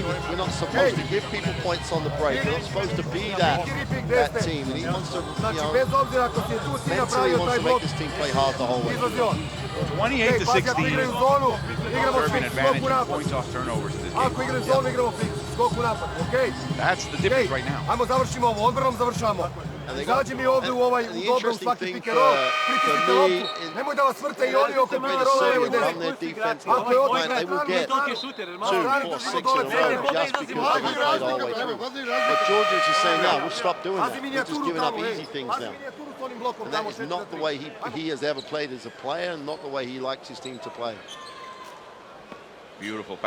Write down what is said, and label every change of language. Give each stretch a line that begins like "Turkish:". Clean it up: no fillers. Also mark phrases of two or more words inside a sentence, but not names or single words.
English: We're not supposed to give people points on the break. We're not supposed to be that team. And he wants to, mentally wants to make this team play hard the whole way. 28 to 16. Serbian advantage in points off turnovers in this game. That's the difference right now.
Serbian: Ajmo završimo ovo, odbranom završamo. Izađi mi ovdje u ovaj u dobrom svaki
English: pick and roll,
Serbian: pritisnite loptu, nemoj da vas vrte i oni oko mene rola levo i desno. Ako je odmah
English: they will get 2, 4, 6 in a row just because they will play the whole way through. But Djordjevic is saying, no, we'll stop doing that. We're just giving up easy things now. And that is not the way he has ever played as a player, and not the way he likes his team to play. Beautiful pass.